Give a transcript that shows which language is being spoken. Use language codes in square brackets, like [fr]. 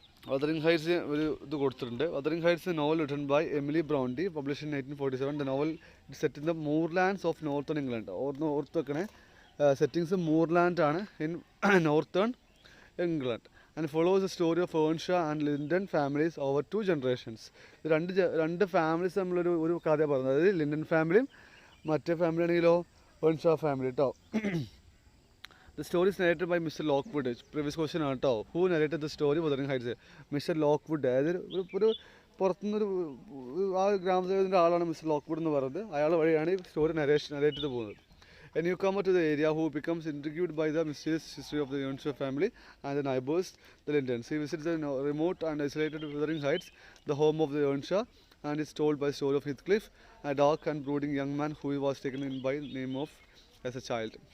[en] wuthering heights [ml] ഒരു ഇത് കൊടുത്തിട്ടുണ്ട്. [en] wuthering heights novel written by Emily Bronte, published in 1847. The novel it set in the moorlands of northern England. [ml] ഓർത്ത് വെക്കണേ, [en] Settings moorland ആണ് in northern England. and follows the story of Earnshaw and Linden families over 2 generations. [ml] രണ്ട് families തമ്മിലൊരു കഥ പറയുന്നത്. അതായത് Lyndon ഫാമിലിയും മറ്റേ ഫാമിലി ആണെങ്കിലോ Earnshaw ഫാമിലി കേട്ടോ. [en] The story is narrated by Mr. Lockwood. [ml] Previous question ആണ് കേട്ടോ. [en] Who narrated the story wuthering heights? Mr. Lockwood. [ml] അതായത് ഒരു പുറത്തുനിന്നൊരു ആ ഗ്രാമത്തിൻ്റെ ആളാണ് മിസ്റ്റർ ലോക്ക്വുഡ് എന്ന് പറയുന്നത്. അയാൾ വഴിയാണ് ഈ സ്റ്റോറി നരേറ്റ് ചെയ്ത് പോകുന്നത്. [en] A newcomer to the area who becomes intrigued by the mysterious history of the Earnshaw family and the neighbors, the Lindens. He visits the remote and isolated Wuthering Heights, the home of the Earnshaw, and is told by the story of Heathcliff, a dark and brooding young man who was taken in by the name of as a child.